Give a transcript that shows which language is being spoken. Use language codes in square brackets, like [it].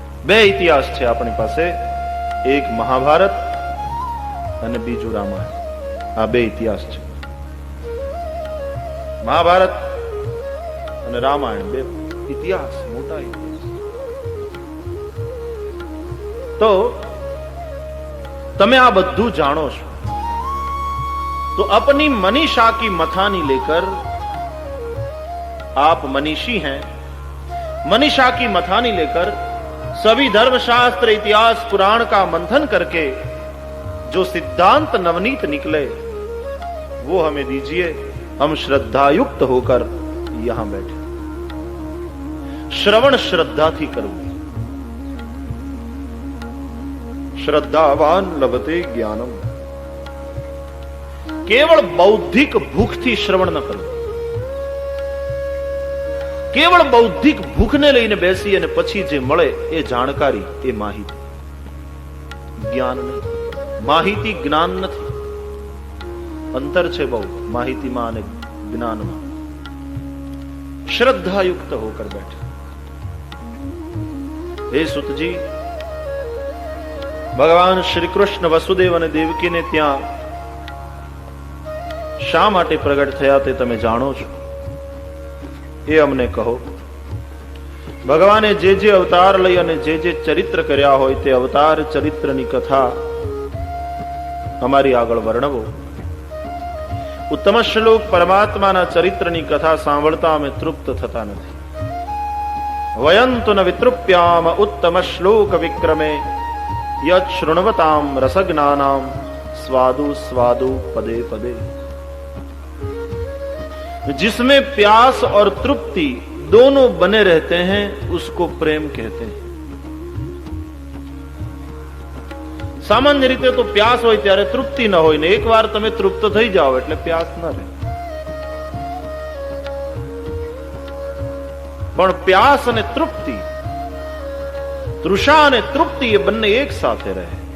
[gu] 2 ઇતિહાસ છે આપણી પાસે, એક મહાભારત અને બીજું રામાયણ. આ 2 ઇતિહાસ છે. મહાભારત અને રામાયણ 2 ઇતિહાસ, મોટા ઇતિહાસ. તો તમે આ બધું જાણો છો [hi] तो अपनी मनीषा की मथानी लेकर, आप मनीषी हैं, मनीषा की मथानी लेकर सभी धर्मशास्त्र इतिहास पुराण का मंथन करके जो सिद्धांत नवनीत निकले वो हमें दीजिए. हम श्रद्धायुक्त होकर यहां बैठे. [gu] श्रवण श्रद्धा थी करવું. [sa] श्रद्धावान लभते ज्ञानम. [gu] केवल बौद्धिक भूख थी श्रवण न करવું. કેવળ બૌદ્ધિક ભૂખને લઈને બેસી અને પછી જે મળે એ જાણકારી, એ માહિતી, જ્ઞાન નહીં. માહિતી જ્ઞાન નથી, અંતર છે બહુ માહિતીમાં અને જ્ઞાનમાં. [hi] શ્રદ્ધાયુક્ત હોકર બેઠે. [gu] હે સુતજી, ભગવાન શ્રી કૃષ્ણ વસુદેવ અને દેવકીને ત્યાં શા માટે પ્રગટ થયા તે તમે જાણો છો, એ અમને કહો. ભગવાને જે જે અવતાર લઈ અને જે જે ચરિત્ર કર્યા હોય તે અવતાર ચરિત્રની કથા અમારી આગળ વર્ણવો. ઉત્તમ શ્લોક પરમાત્માના ચરિત્રની કથા સાંભળતા અમે તૃપ્ત થતા નથી. [sa] વયંતુ ન વિતૃપ્યામ ઉત્તમ શ્લોક વિક્રમે યત શૃણવતામ રસજ્ઞાનામ સ્વાદુ સ્વાદુ પદે પદે. [hi] जिसमें प्यास और तृप्ति दोनों बने रहते हैं उसको प्रेम कहते हैं. [gu] सामान्य રીતે તો પ્યાસ હોય ત્યારે તૃપ્તિ ન હોય ને એકવાર તમે તૃપ્ત થઈ જાઓ એટલે પ્યાસ ન રહે. પણ પ્યાસ અને તૃપ્તિ, તૃષા અને તૃપ્તિ એ બંને એક સાથે રહે.